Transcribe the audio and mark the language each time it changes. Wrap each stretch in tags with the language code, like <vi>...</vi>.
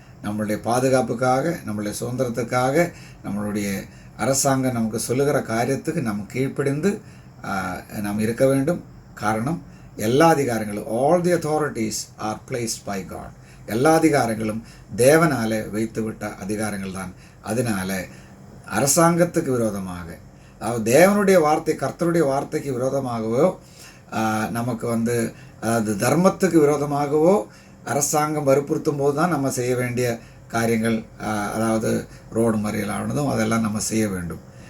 <ta>நம்மளுடைய பாதுகாப்புக்காக, நம்மளுடைய சுதந்திரத்துக்காக, நம்மளுடைய அரசாங்கம் நமக்கு சொல்லுகிற காரியத்துக்கு நம்ம கீழ்ப்படிந்து நாம் இருக்க வேண்டும். காரணம், எல்லா அதிகாரங்களும்,</ta> <en>all the authorities are placed by God.</en> <ta>எல்லா அதிகாரங்களும் தேவனாலே வைத்துவிட்ட அதிகாரங்கள் தான். அதனால அரசாங்கத்துக்கு விரோதமாக, அதாவது தேவனுடைய வார்த்தை, கர்த்தருடைய வார்த்தைக்கு விரோதமாகவோ, நமக்கு வந்து அதாவது தர்மத்துக்கு விரோதமாகவோ அரசாங்கம் வற்புறுத்தும் போது தான் நம்ம செய்ய வேண்டிய காரியங்கள், அதாவது ரோடு மறியலானதும் அதெல்லாம் நம்ம செய்ய வேண்டும்.</ta>